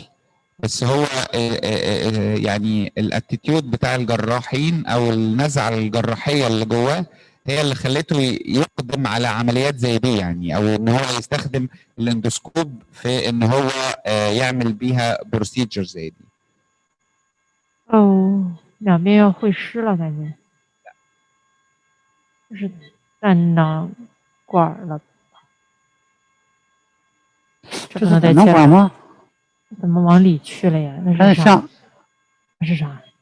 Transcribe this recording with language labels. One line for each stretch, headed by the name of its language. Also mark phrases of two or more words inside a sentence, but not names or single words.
Arabic: بس هو يعني الاتيتيود بتاع الجراحين او النزعه الجراحيه اللي جواه هي اللي خلته يقدم على عمليات زي دي، يعني او ان هو يستخدم الاندوسكوب في ان هو يعمل بيها بروسيجر زي دي.
Chinese: 哦，两边要会湿了，感觉。就是胆囊管了。这不能再切了吗？怎么往里去了呀？那是啥？那是啥？